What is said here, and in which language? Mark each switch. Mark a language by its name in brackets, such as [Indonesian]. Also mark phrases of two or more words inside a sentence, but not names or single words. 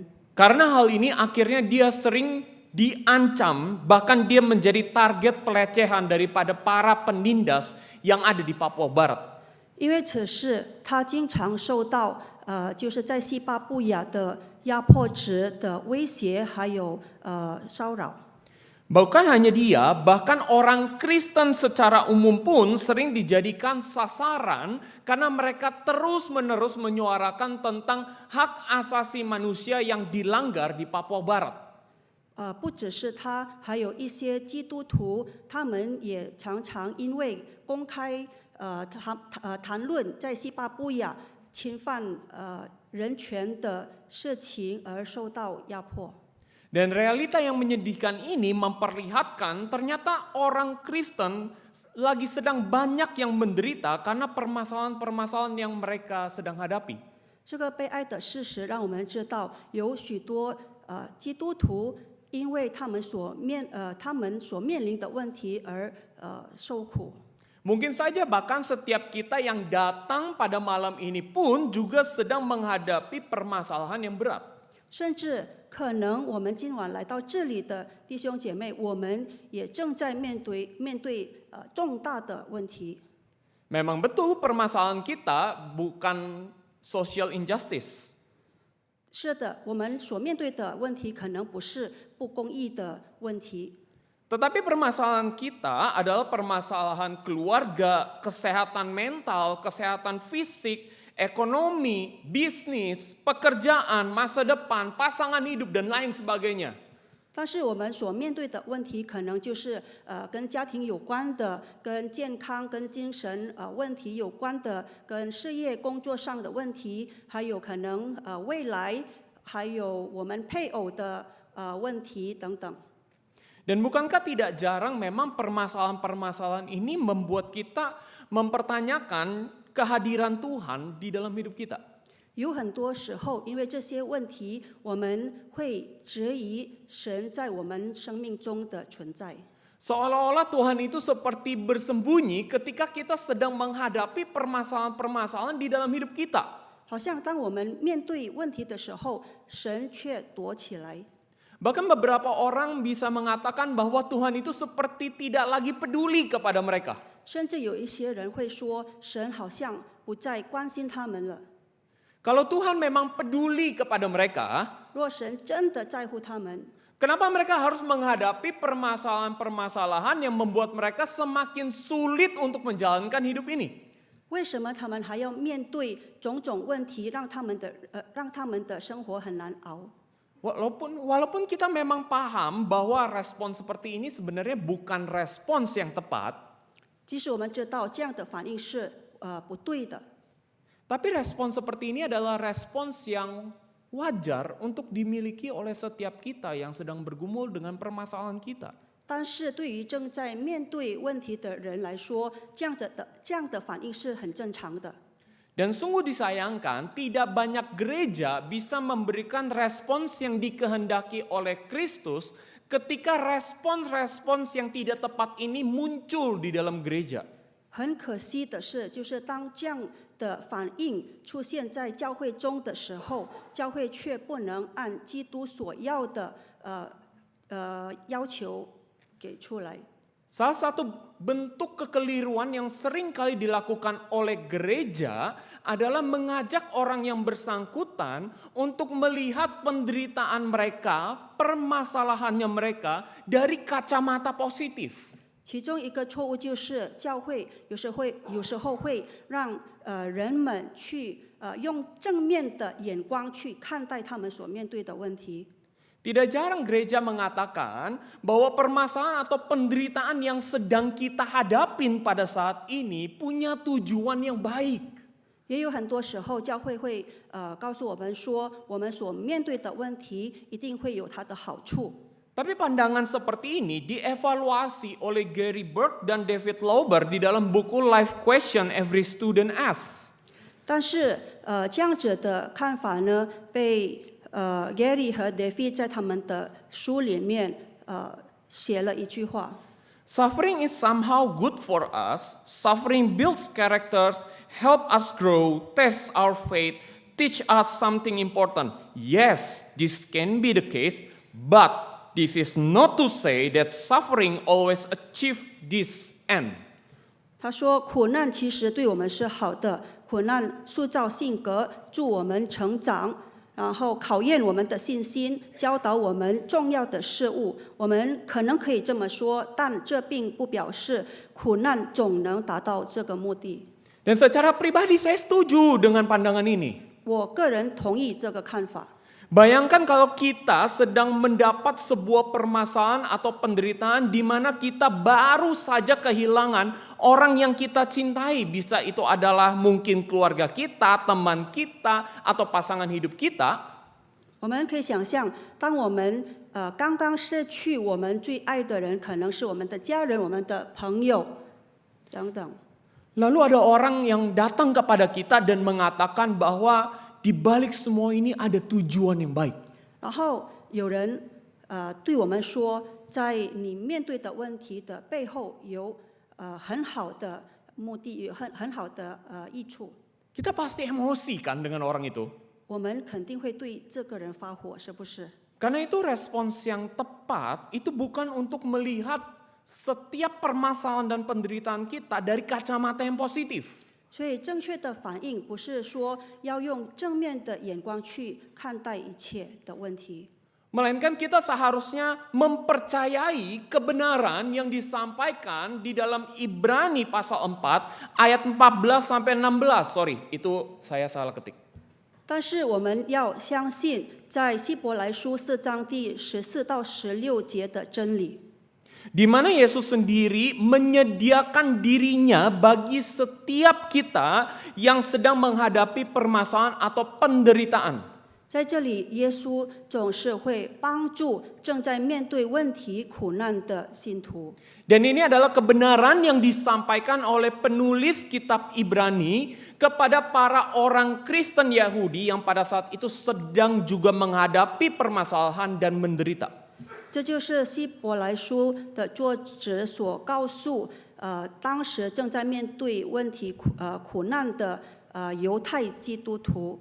[Indonesian] Karena hal ini akhirnya dia sering diancam, bahkan dia menjadi target pelecehan daripada para penindas yang ada di Papua Barat. [Chinese] 因为此事，他经常受到就是在西巴布亚的压迫者的威胁，还有骚扰。 [Indonesian] Bukan hanya dia, bahkan orang Kristen secara umum pun sering dijadikan sasaran karena mereka terus-menerus menyuarakan tentang hak asasi manusia yang dilanggar di Papua Barat. [Chinese] 不只是他，还有一些基督徒，他们也常常因为公开谈论在西巴布亚侵犯人权的事情而受到压迫。 [Indonesian] Dan realita yang menyedihkan ini memperlihatkan ternyata orang Kristen lagi sedang banyak yang menderita karena permasalahan-permasalahan yang mereka sedang hadapi. [Chinese] 这个悲哀的事实让我们知道，有许多基督徒因为他们所面临的问题而受苦。 [Indonesian] Mungkin saja bahkan setiap kita yang datang pada malam ini pun juga sedang menghadapi permasalahan yang berat. [Chinese] 甚至可能我们今晚来到这里的弟兄姐妹，我们也正在面对重大的问题。 [Indonesian] Memang betul permasalahan kita bukan [English] social injustice. [Chinese] 是的，我们所面对的问题可能不是不公义的问题， [Indonesian] Tetapi permasalahan kita adalah permasalahan keluarga, kesehatan mental, kesehatan fisik, ekonomi, bisnis, pekerjaan, masa depan, pasangan hidup, dan lain sebagainya. [Chinese] 但是我们所面对的问题可能就是跟家庭有关的、跟健康、跟精神问题有关的、跟事业工作上的问题，还有可能未来，还有我们配偶的问题等等。 [Indonesian] Dan bukankah tidak jarang memang permasalahan-permasalahan ini membuat kita mempertanyakan kehadiran Tuhan di dalam hidup kita. [Chinese] 有很多时候，因为这些问题，我们会质疑神在我们生命中的存在。 [Indonesian] Seolah-olah Tuhan itu seperti bersembunyi ketika kita sedang menghadapi permasalahan-permasalahan di dalam hidup kita. [Chinese] 好像当我们面对问题的时候，神却躲起来。 [Indonesian] Bahkan beberapa orang bisa mengatakan bahwa Tuhan itu seperti tidak lagi peduli kepada mereka. [Chinese] 甚至有一些人会说，神好像不再关心他们了。 [Indonesian] Kalau Tuhan memang peduli kepada mereka, [Chinese] 若神真的在乎他们， [Indonesian] kenapa mereka harus menghadapi permasalahan-permasalahan yang membuat mereka semakin sulit untuk menjalankan hidup ini? [Chinese] 为什么他们还要面对种种问题，让他们的生活很难熬？ [Indonesian] Walaupun kita memang paham bahwa respon seperti ini sebenarnya bukan respons yang tepat, [Chinese] 即使我们知道这样的反应是不对的， [Indonesian] tapi respon seperti ini adalah respons yang wajar untuk dimiliki oleh setiap kita yang sedang bergumul dengan permasalahan kita. [Chinese] 但是对于正在面对问题的人来说，这样的反应是很正常的。 [Indonesian] Dan sungguh disayangkan, tidak banyak gereja bisa memberikan respons yang dikehendaki oleh Kristus ketika respons-respons yang tidak tepat ini muncul di dalam gereja. [Chinese] 很可惜的是，就是当这样的反应出现在教会中的时候，教会却不能按基督所要的要求给出来。 [Indonesian] Salah satu bentuk kekeliruan yang sering kali dilakukan oleh gereja adalah mengajak orang yang bersangkutan untuk melihat penderitaan mereka, permasalahannya mereka dari kacamata positif. [Chinese] 其中一个错误就是教会有时候会让人们去用正面的眼光去看待他们所面对的问题。 [Indonesian] Tidak jarang gereja mengatakan bahwa permasalahan atau penderitaan yang sedang kita hadapin pada saat ini punya tujuan yang baik. [Chinese] 也有很多时候，教会会告诉我们说，我们所面对的问题一定会有它的好处。 [Indonesian] Tapi pandangan seperti ini dievaluasi oleh Gary Burke dan David Lauber di dalam buku Life Question Every Student Asks. [Chinese] 但是这样子的看法呢，被Gary 和 David 在他们的书里面写了一句话。 [English] Suffering is somehow good for us. Suffering builds characters, help us grow, test our faith, teach us something important. Yes, this can be the case, but this is not to say that suffering always achieve this end. [Chinese] 他说，苦难其实对我们是好的，苦难塑造性格，助我们成长，然后考验我们的信心，教导我们重要的事物。我们可能可以这么说，但这并不表示苦难总能达到这个目的。 [Indonesian] Dan secara pribadi saya setuju dengan pandangan ini. [Chinese] 我个人同意这个看法。 [Indonesian] Bayangkan kalau kita sedang mendapat sebuah permasalahan atau penderitaan di mana kita baru saja kehilangan orang yang kita cintai. Bisa itu adalah mungkin keluarga kita, teman kita, atau pasangan hidup kita. [Chinese] 我们可以想象，当我们刚刚失去我们最爱的人，可能是我们的家人、我们的朋友等等。 [Indonesian] Lalu ada orang yang datang kepada kita dan mengatakan bahwa di balik semua ini ada tujuan yang baik. [Chinese] 然后有人对我们说，在你面对的问题的背后有很好的目的，有很好的益处。 [Indonesian] Kita pasti emosi kan dengan orang itu. [Chinese] 我们肯定会对这个人发火，是不是？ [Indonesian] Karena itu respons yang tepat itu bukan untuk melihat setiap permasalahan dan penderitaan kita dari kacamata yang positif. [Chinese] 所以正确的反应不是说要用正面的眼光去看待一切的问题， [Indonesian] Melainkan kita seharusnya mempercayai kebenaran yang disampaikan di dalam Ibrani pasal 4 ayat 14 sampai 16. Sorry, itu saya salah ketik. [Chinese] 但是我们要相信，在希伯来书4章第14到16节的真理。 [Indonesian] Di mana Yesus sendiri menyediakan dirinya bagi setiap kita yang sedang menghadapi permasalahan atau penderitaan. [Chinese] 在这里，耶稣总是会帮助正在面对问题、苦难的信徒。 [Indonesian] Dan ini adalah kebenaran yang disampaikan oleh penulis kitab Ibrani kepada para orang Kristen Yahudi yang pada saat itu sedang juga menghadapi permasalahan dan menderita. [Chinese] 这就是希伯来书的作者所告诉当时正在面对问题苦难的犹太基督徒。